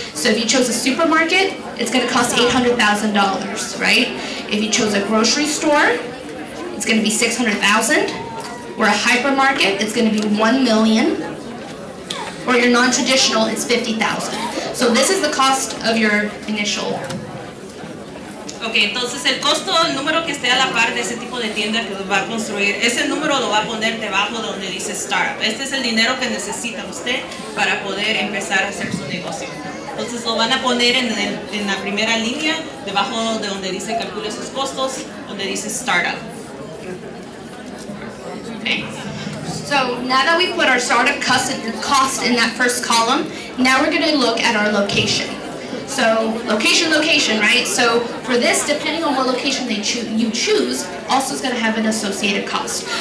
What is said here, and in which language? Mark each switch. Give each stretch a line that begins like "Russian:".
English: So if you chose a supermarket, it's going to cost $800,000, right? If you chose a grocery store, it's going to be $600,000. Or a hypermarket, it's going to be $1 million. Or your non-traditional, it's $50,000. So this is the cost of your initial.
Spanish: Ok, entonces el costo, el número que esté a la par de ese tipo de tienda que va a construir, ese número lo va a poner debajo de donde dice Startup. Este es el dinero que necesita usted para poder empezar a hacer su negocio. Entonces lo van a poner en la primera línea, debajo de donde dice calcule sus costos, donde dice Startup.
English: Okay. So now that we put our startup cost in that first column, now we're going to look at our location. So location, right? So for this, depending on what location you choose, also is going to have an associated cost.